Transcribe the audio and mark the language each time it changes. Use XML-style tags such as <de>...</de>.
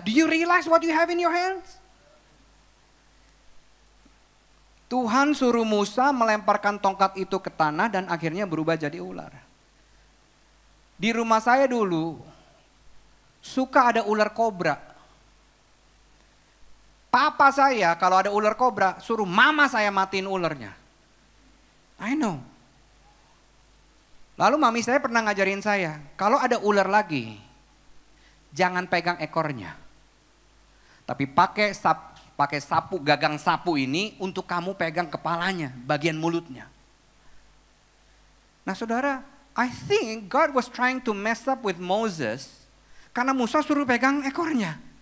<en>Do you realize what you have in your hands?</en> <id>Tuhan suruh Musa melemparkan tongkat itu ke tanah dan akhirnya berubah jadi ular. Di rumah saya dulu, suka ada ular kobra. Papa saya kalau ada ular kobra, suruh mama saya matiin ularnya.</id> <en>I know.</en> <id>Lalu mami saya pernah ngajarin saya, kalau ada ular lagi, jangan pegang ekornya. Tapi pakai sapu, gagang sapu ini untuk kamu pegang kepalanya, bagian mulutnya. Nah saudara,</id> <en>I think God was trying to mess up with Moses,</en> <id>karena Musa suruh pegang ekornya.</id>